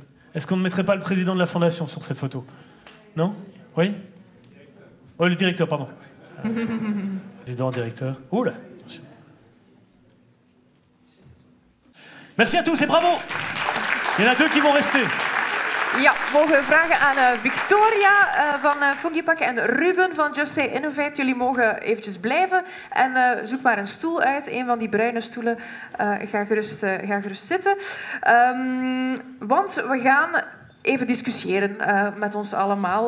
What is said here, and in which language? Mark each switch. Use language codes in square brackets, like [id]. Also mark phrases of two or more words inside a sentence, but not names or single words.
[fr] Est-ce qu'on ne mettrait pas le président de la fondation sur cette photo? Non? Oui? Oh, le directeur, pardon. Président, directeur. Ouh là. Merci à tous et bravo. Il y en a deux qui vont rester. [nl] Ja, mogen we vragen aan Victoria van Fujipack en Ruben van Just Say Innovate. Jullie mogen eventjes blijven en zoek maar een stoel uit. Een van die bruine stoelen. Ga gerust zitten. Want we gaan even discussiëren met ons allemaal.